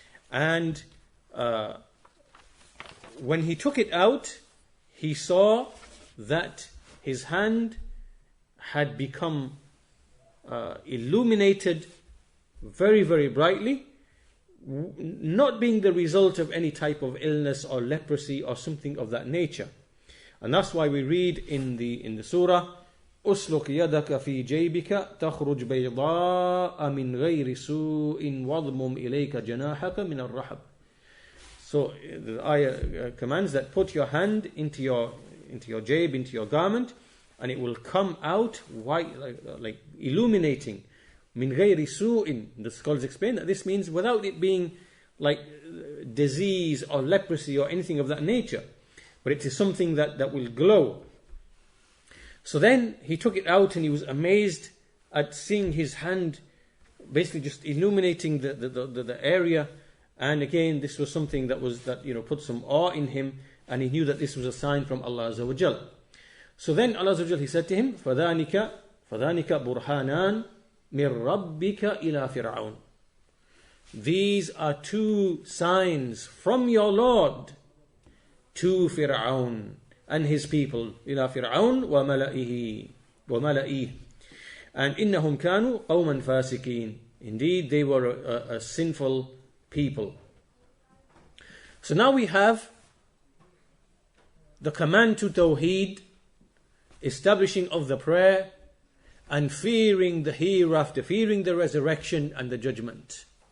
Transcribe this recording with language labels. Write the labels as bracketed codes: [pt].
[en] And when he took it out, he saw that his hand had become illuminated very, very brightly, not being the result of any type of illness or leprosy or something of that nature. And that's why we read in the surah, [ar] أسلك يدك في جيبك تخرج بيضاء من غير سوء واضمم إليك جناحك من الرحب. [en] So the ayah commands that put your hand into your jayb, into your garment, and it will come out white, like illuminating. [ar] من غير سوء. [en] The scholars explain that this means without it being like disease or leprosy or anything of that nature, but it is something that will glow. So then he took it out and he was amazed at seeing his hand basically just illuminating the area. And again, this was something that put some awe in him, and he knew that this was a sign from Allah Azza wa Jal. So then Allah Azza wa Jal, He said to him, [ar] فَذَانِكَ بُرْهَانَانِ مِنْ رَبِّكَ إِلَى فِرْعَوْنَ. [en] These are two signs from your Lord to Fir'aun and his people. [ar] إِلَى فِرْعَوْنَ وَمَلَئِهِ. And إِنَّهُمْ كَانُوا قَوْمًا فَاسِقِينَ. [en] Indeed, they were a sinful people. So now we have the command to Tawheed, establishing of the prayer, and fearing the hereafter, fearing the resurrection and the judgment.